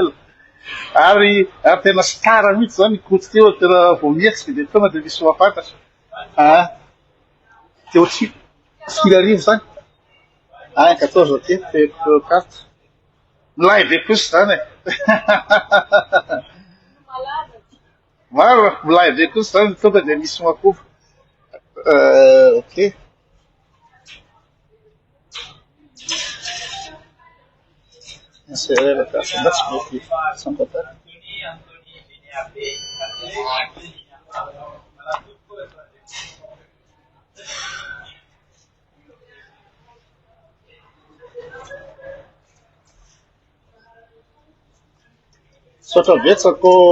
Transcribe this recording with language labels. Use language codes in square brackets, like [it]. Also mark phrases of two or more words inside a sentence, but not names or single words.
[mg] Ary tena star mihitsy zany koty teo tena vao mihetsiky de tonga de misy mahafantatra. Teo Silarivo zany. 14 aty, fefy 4. Milay be kosa zany e. Maro milay be kosa zany tonga de misy makovo. [fr] Ok. Insérer la personne. [en] That's okay. [fr] Sans contact. [mg] Sotra betsako.